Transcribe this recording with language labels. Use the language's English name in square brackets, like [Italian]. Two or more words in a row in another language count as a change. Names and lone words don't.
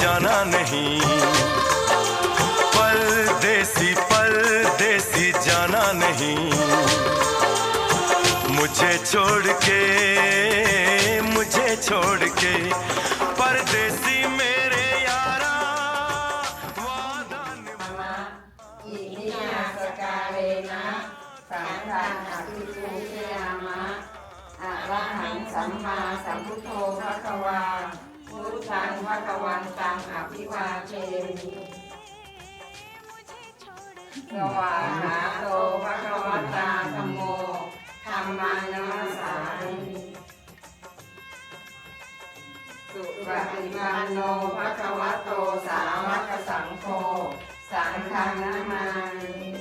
[Hindi] जाना नहीं, परदेसी परदेसी जाना नहीं, मुझे छोड़ के परदेसी मेरे यारा वादा निभा। [Pali] อิมินาสการเรนะสังฆังอภิปูชยามะอะระหังสัมมาสัมพุทโธภควาพุทธังภควันตังอภิวาเทมิ สวาหาโตภควตาธัมโมธัมมังนัมสสามิสุปฏิปันโนภควโตสาวกสังโฆสังฆังนามามิ